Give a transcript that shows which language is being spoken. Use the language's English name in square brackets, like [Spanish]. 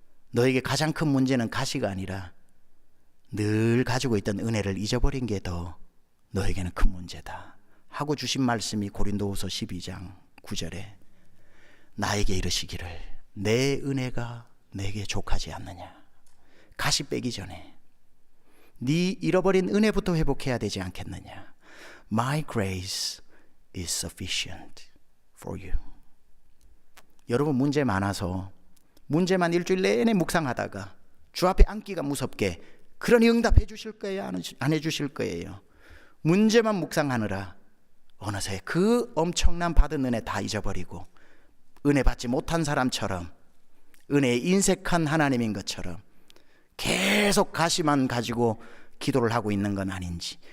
[Korean] 너에게 가장 큰 문제는 가시가 아니라 늘 가지고 있던 은혜를 잊어버린 게 더 너에게는 큰 문제다 하고 주신 말씀이 고린도후서 12장 9절에 나에게 이르시기를 내 은혜가 내게 족하지 않느냐. 가시 빼기 전에 네 잃어버린 은혜부터 회복해야 되지 않겠느냐. [English] My grace is sufficient for you. [Korean] 여러분, 문제 많아서 문제만 일주일 내내 묵상하다가 주 앞에 앉기가 무섭게 그러니 응답해 주실 거예요? 안 해주실 거예요? 문제만 묵상하느라 어느새 그 엄청난 받은 은혜 다 잊어버리고 은혜 받지 못한 사람처럼, 은혜에 인색한 하나님인 것처럼 계속 가시만 가지고 기도를 하고 있는 건 아닌지.